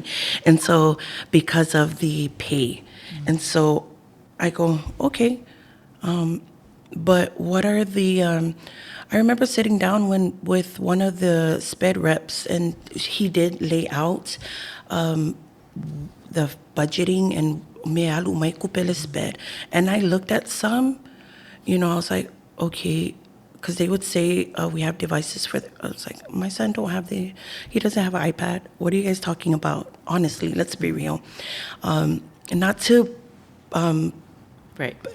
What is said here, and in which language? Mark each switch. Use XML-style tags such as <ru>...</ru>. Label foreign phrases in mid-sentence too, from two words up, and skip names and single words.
<en>And so because of the pay. And so I go, okay. But what are the I remember sitting down with one of the SPED reps, and he did lay out the budgeting and mealu mai kupele SPED. And I looked at some, I was like, okay, because they would say, we have devices for I was like, my son he doesn't have an iPad. What are you guys talking about? Honestly, let's be real. Not to, Right.</en>